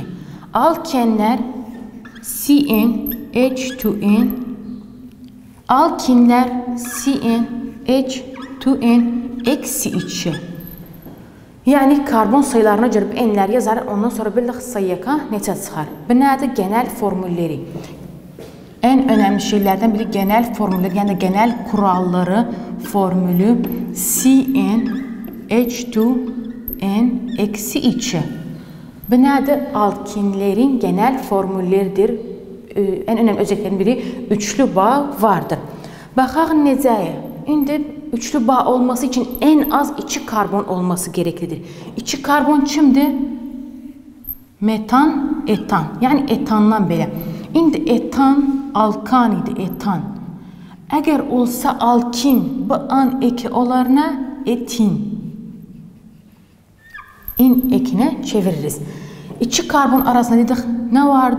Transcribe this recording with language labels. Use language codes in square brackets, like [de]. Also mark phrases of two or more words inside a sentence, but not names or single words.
[az] Alkenlər CN H2N, alkinlər CN H2N eksi 2. Yəni karbon sayılarına görə n'ləri yazar, ondan sonra bir sayıya neçə çıxar? Bu nədir? Genel formülləri. [tr] En önemli şeylerden biri genel formülleri, yani genel kuralları formülü CnH2n eksi 2. [az] Bu nədir? [tr] Alkinlerin genel formülleridir. En önemli özelliklerin biri üçlü bağ vardır. [az] Baxaq necəyə? [tr] İndi üçlü bağ olması için en az 2 karbon olması gereklidir. [az] 2 karbon kimdir? Metan, etan. Yani etandan belə. İndi etan alkan idi, etan. Əgər olsa alkin, bu an eki olar nə? Etin. İn ekine çeviririz. 2 karbon arasında dedik, nə vardı?